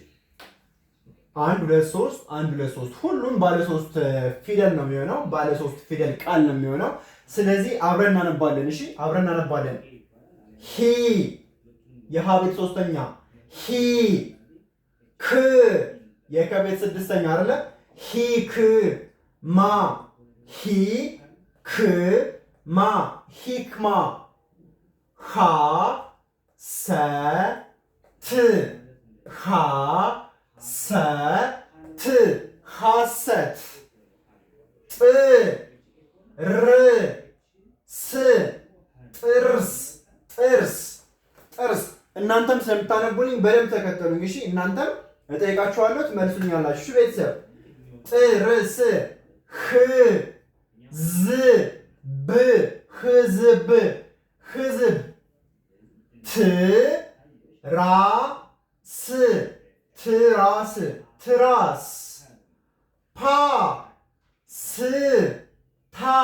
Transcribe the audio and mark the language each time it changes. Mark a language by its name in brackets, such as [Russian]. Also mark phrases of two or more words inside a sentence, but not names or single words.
[Amharic] 1 2 3 1 2 3 ሁሉም ባለ 3 ፊደል ነው የሚሆነው። ባለ 3 ፊደል ቃል ነው የሚሆነው። ስለዚህ አብረን እናነባለን። እሺ አብረን እናነባለን። ሂ የሃ ቤት ሶስተኛ፣ ሂ ክ የከቤት ስድስተኛ አይደለ? ሂ ክ ማ፣ ሂ ክ ማ ሂክማ፣ ሃ ሰ ት፣ ሃ ሰ ት ሐሰት፣ ጥ ር ስ ጥርስ፣ ጥርስ፣ ጥርስ። እናንተም ስለምታነቡልኝ በደንብ ተከተሉኝ። እሺ እናንተም እጠይቃችኋለሁ ትመልሱኛላችሁ። እሺ ቤተሰብ ጥርስ፣ ህ ዝ ብ ህዝብ፣ ህዝብ፣ ት ራ ስ ትራስ፣ ትራስ፣ ፓ ስ ታ